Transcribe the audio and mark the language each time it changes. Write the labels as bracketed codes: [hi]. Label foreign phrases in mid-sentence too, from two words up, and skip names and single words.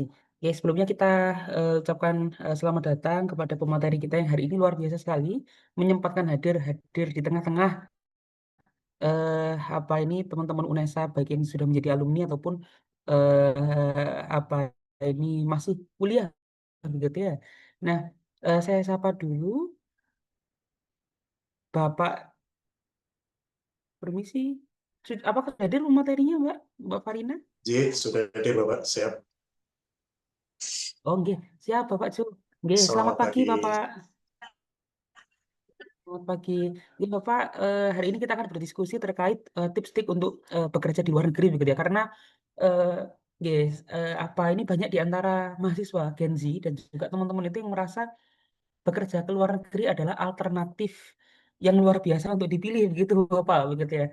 [id] Oke, sebelumnya kita ucapkan selamat datang kepada pemateri kita yang hari ini luar biasa sekali, menyempatkan hadir di tengah-tengah apa ini teman-teman UNESA baik yang sudah menjadi alumni ataupun apa ini masih kuliah begitu ya. Nah, saya sapa dulu Bapak, permisi. Apakah hadir materinya, Mbak Farina? Sudah hadir Bapak, siap. Oh, nggih, siap Bapak Ju. Nggih, selamat Selamat pagi pagi. Bapak. Selamat pagi. Ya, Bapak, hari ini kita akan berdiskusi terkait tips-tips untuk bekerja di luar negeri begitu ya. Karena guys, apa ini banyak di antara mahasiswa Gen Z dan juga teman-teman itu yang merasa bekerja ke luar negeri adalah alternatif yang luar biasa untuk dipilih begitu Bapak begitu ya.